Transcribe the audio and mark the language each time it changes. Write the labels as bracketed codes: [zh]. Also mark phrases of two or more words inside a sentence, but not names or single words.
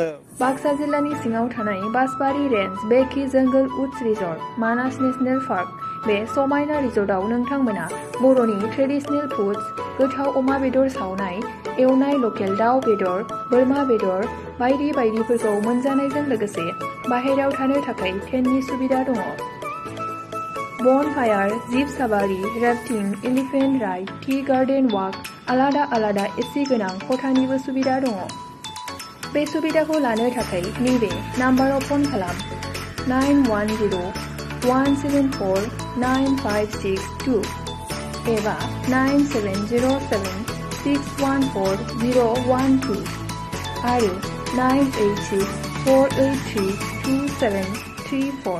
[brx] बाक्सा जिल्लानि सिङाव थानाय बासबारि रेन्ज बेकि जंगल उड्स रिजर्ट मानास नेशनेल पार्क बे समायना रिजर्टआव नोंथांमोना बर'नि [en] traditional foods [brx] गोथाव अमा बेदर सावनाय एवनाय लकेल दाउ बेदर बोरमा बेदर बायदि बायदिफोरखौ मोनजानायजों लोगोसे बाहेरायाव थानो थाखाय टेन्टनि सुबिदा दङ [en] bonfire, jeep safari, rafting, elephant ride, tea garden walk [brx] आलादा आलादा एसि गोनां खथानिबो सुबिदा दङ। बे सुबिदाखौ लानो थाखाय नैबे नाम्बाराव फन खालाम 910-174-9562 एबा 9707-614-012 आरो 986-483-2734।